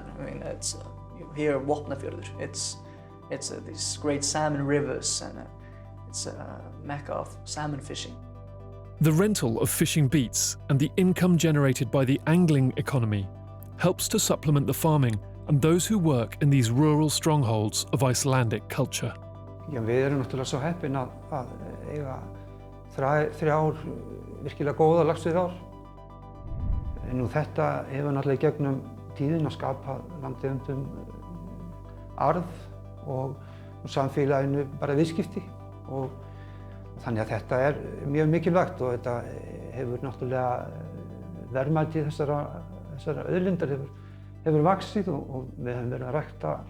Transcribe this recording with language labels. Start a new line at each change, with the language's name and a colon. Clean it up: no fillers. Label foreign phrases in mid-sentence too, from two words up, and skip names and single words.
English: I mean, it's here Vopnafjörður. It's these great salmon rivers, and it's a mecca of salmon fishing. The rental of fishing beats and the income generated by the angling economy helps to supplement the farming and those who work in these rural strongholds of Icelandic culture.
Icelandic: Já, við erum náttúrulega svo heppin að eiga þrjár virkilega góða laxveiðiár. Nú þetta hefur náttúrulega í gegnum tíðina skapað landeigendum arð og samfélaginu bara viðskipti og þannig að þetta mjög mikilvægt og þetta hefur náttúrulega verðmæti þessara auðlindar hefur vaxið og við höfum verið að rækta.